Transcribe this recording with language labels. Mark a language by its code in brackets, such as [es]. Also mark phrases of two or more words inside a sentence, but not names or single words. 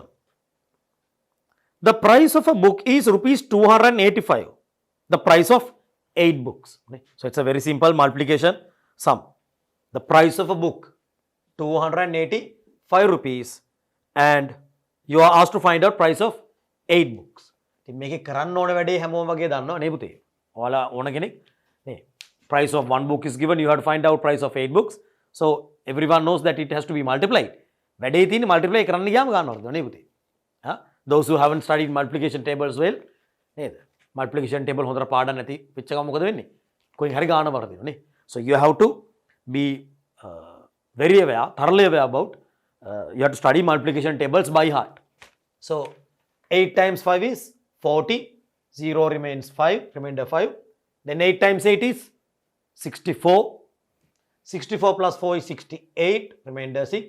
[en] The price of a book is rupees 285. The price of 8 books. So, it's a very simple multiplication sum. The price of a book 285 rupees and you are asked to find out price of 8 books. [si] මේක කරන්න ඕන වැඩේ හැමෝම වගේ දන්නවා නේ පුතේ. ඔයාලා ඕන කෙනෙක් නේ. [en] Price of 1 book is given, you have to find out price of 8 books. So, everyone knows that it has to be multiplied. [si] වැඩේ තියෙන්නේ multiply කරන්න ගියාම ගන්නවද නේ පුතේ. [en] Those who haven't studied multiplication tables well නේද? Multiplication table [si] හොඳට පාඩම් නැති වෙච්ච ගමන් මොකද වෙන්නේ? කොහෙන් හරි ගාන වරදිනවා නේ. [en] So, you have to be very aware, thoroughly aware about, you have to study multiplication tables by heart. So, 8 times 5 is 40, 0 remains 5, remainder 5. Then 8 times 8 is 64. 64 plus 4 is 68, remainder 6.